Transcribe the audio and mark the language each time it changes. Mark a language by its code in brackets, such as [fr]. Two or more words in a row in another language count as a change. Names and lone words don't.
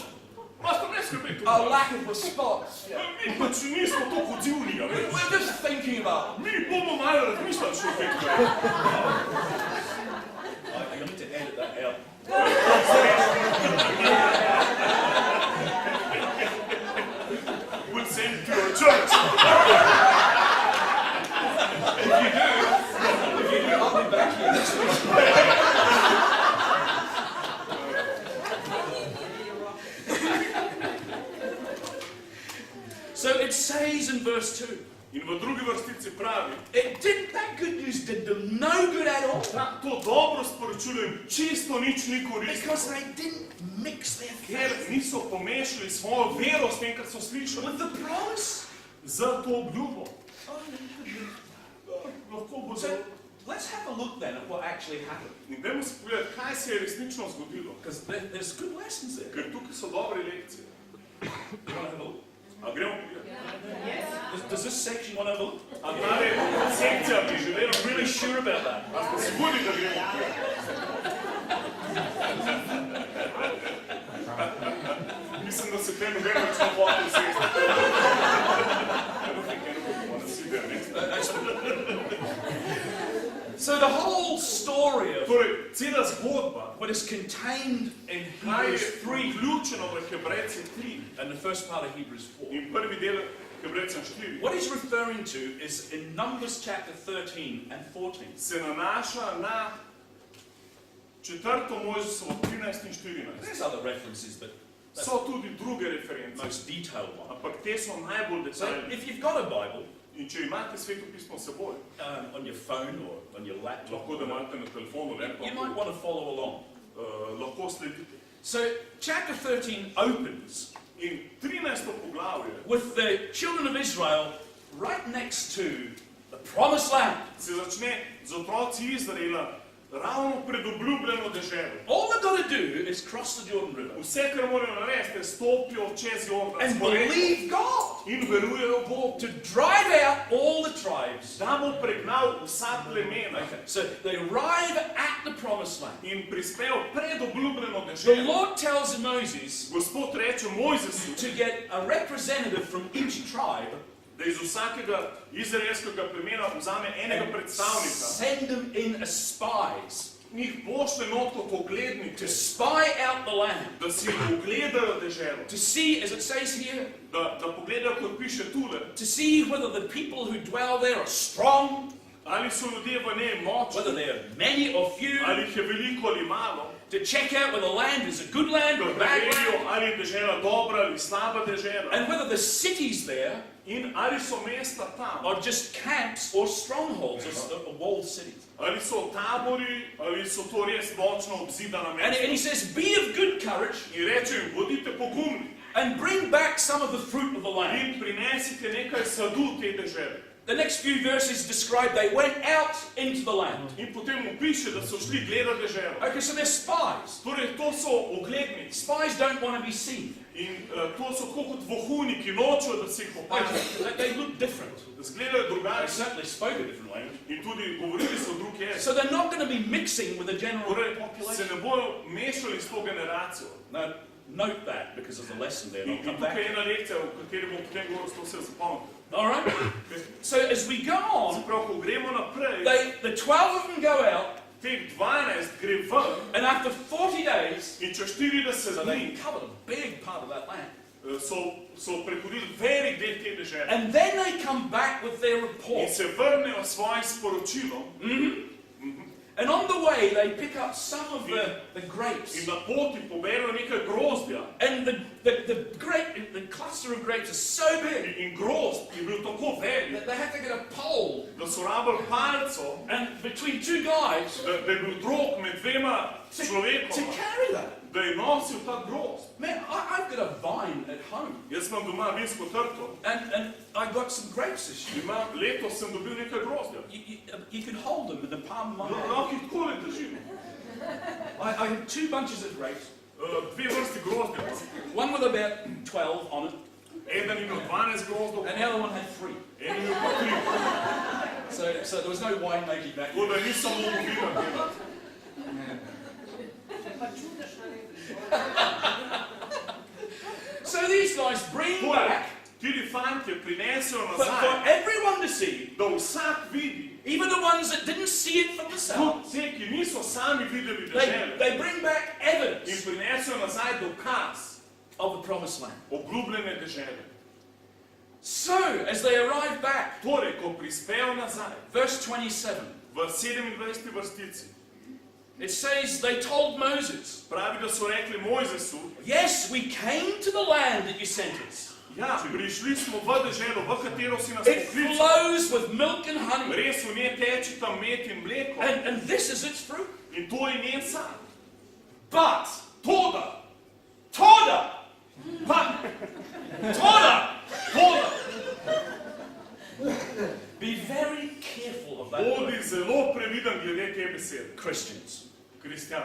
[sl] Pastor, ne skrbite. [en] A lack of response. Yeah. [sl] Mi pač nismo toliko odzivni, a veš. [en] We're just thinking about it. [sl] Mi bomo malo razmišljali še o tem. [en] I need to edit that out. We'll send it to our church. If you do, I'll be back here next week. So it says in verse 2, [sl] In v drugi vrstici pravi, [en] that good news did them no good at all. [sl] to dobro sporočilo jim čisto nič ni koristilo. [en] Because they didn't mix their [sl] Ker faith niso pomešali svojo vero s tem, kar so slišali. [en] with the promise. [sl] Za to obljubo. lahko bo [en] So let's have a look then at what actually happened. [sl] In dajmo si pogledati, kaj se je resnično zgodilo. [en] Because there's good lessons there. [sl] Ker tukaj so dobre lekcije. [en] You want to have a look? [sl] A gremo pogledati? [en] Does this section want to have a look? [sl] A tale sekcija bi želela [en] I'm really sure about that. [sl] A smo sigurni, da gremo pogledati? Mislim, da se tem noben več ne hotel sesti. [en] So the whole story of [sl] Torej, cela zgodba, [en] what is contained in [sl] kaj je Hebrews 3 vključeno v Hebrejcem 3 [en] and the first part of Hebrews 4. [sl] in prvi del Hebrejcem 4, [en] What he's referring to is in Numbers chapter 13 and 14. [sl] se nanaša na 4. Mojžisovo 13 in 14. [en] There's other references, but that's [sl] So tudi druge [en] the reference, most detailed one. [sl] ampak te so najbolj So detaljne. [en] if you've got a Bible [sl] In če imate Sveto pismo s seboj, [en] on your phone or on your laptop, [sl] lahko da imate na telefonu, [en] you might [sl] laptopu, [en] want to follow along. [sl] lahko sledite. [en] So chapter 13 opens [sl] In 13. poglavje [en] with the children of Israel right next to the promised land. [sl] se začne z otroci Izraela ravno pred obljubljeno deželo. [en] All they've got to do is cross the Jordan River [sl] Vse, kar morajo narediti, je stopijo čez Jordan [en] and believe God [sl] in verujejo Bogu, [en] to drive out all the tribes. [sl] da bo pregnal vsa plemena [en] Okay, so they arrive at the promised land. [sl] in prispel pred obljubljeno The deželo. [en] Lord tells Moses [sl] Gospod reče Mojzesu, [en] to get a representative from each tribe, [sl] da iz vsakega izraelskega plemena vzame enega predstavnika, [en] send them in as spies [sl] njih pošle not kot oglednike, [en] to spy out the land, [sl] da si ogledajo deželo, [en] to see, as it says here, [sl] da pogledajo, kot piše tule, [en] to see whether the people who dwell there are strong, [sl] ali so ljudje v njej močni, [en] whether they are many or few, [sl] ali jih je veliko ali malo, [en] to check out whether the land is a good land [sl] da [en] or a bad [sl] preverijo, land, ali je dežela dobra ali slaba dežela, [en] and whether the cities there [sl] in ali so mesta tam, [en] are just camps or strongholds or walled cities. [sl] ali so tabori, ali so to res močno obzidana [en] And he [sl] mesta. [en] says, be of good courage [sl] In reče jim, bodite pogumni [en] and bring back some of the fruit of the land. [sl] in prinesite nekaj sadu te dežele. [en] The next few verses describe they went out into the land. [sl] In potem mu piše, da so šli gledati deželo. [en] Okay, so they're spies. [sl] Torej, to so ogledniki. [en] Spies don't want to be seen. [sl] In to so tako kot vohuniki, nočejo, da se jih opazi. [en] They look different. [sl] Zgledajo They drugače [en] certainly spoke a different language. [sl] in tudi govorili so drug jezik. [en] So they're not going to be mixing with the general [sl] Torej, se population. ne bojo mešali s to generacijo. [en] Now, note that because there's a lesson there. [sl] In [en] I'll come [sl] tukaj je back. ena lekcija, v kateri bom potem govoril, to vse zapomnite. [en] All right? So as we go [sl] Se on, pravi, ko gremo naprej, [en] the 12 of them go out, [sl] teh 12 gre ven [en] and after 40 days, [sl] in čez 40 so dni [en] they covered a big part of that land. [sl] so prehodili velik del te dežele. [en] And then they come back with their [sl] In report. se vrnejo s svojim sporočilom [en] And on the way, they pick up some of the grapes. [sl] in na poti poberejo nekaj grozdja. [en] And the cluster of grapes is so big [sl] In grozd je bil tako velik, [en] that they have to get a pole. [sl] da so rabili palco, [en] And between two guys [sl] da je bil drog med dvema to človekoma, [en] carry that. [sl] da je nosil ta grozd. [en] Man, I've got a vine at home. [sl] Jaz imam doma vinsko trto, [en] And I got some grapes this year. [sl] letos sem dobil nekaj grozdja. [en] You can hold them in the palm of my hand. [sl] Lahko jih takole držim. [en] I had two bunches of grapes. [sl] Dve vrsti grozdja. [en] One with about 12 on it, [sl] Eden imel 12 grozdov, [en] and the other one had 3. [sl] en imel pa 3. [en] So there was no wine making back [sl] Tako then. da nisem mogel vina delati. [en] So these guys bring [sl] Torej, back ti fantje prinesejo for nazaj, [en] everyone to see, [sl] da vsak vidi, [en] even the ones that didn't see it for [sl] tudi themselves. te, ki niso sami videli dežele, [en] They bring back [sl] in evidence prinesejo nazaj dokaz [en] of the promised land. [sl] obljubljene dežele. [en] So, as they arrive back, [sl] Torej, ko prispejo nazaj, verse 27, v 27. vrstici, [en] it says, they told Moses, [sl] pravi, da so rekli Mojzesu, [en] yes, we came to the land that you sent us. [sl] ja, prišli smo v deželo, v katero si nas It poklical. [en] flows with milk and honey, [sl] Res v njej teče tam med in mleko [en] and this is its fruit. [sl] in to je njen sad. But, Toda, toda, toda, previden glede te besede. Christians, Kristjan,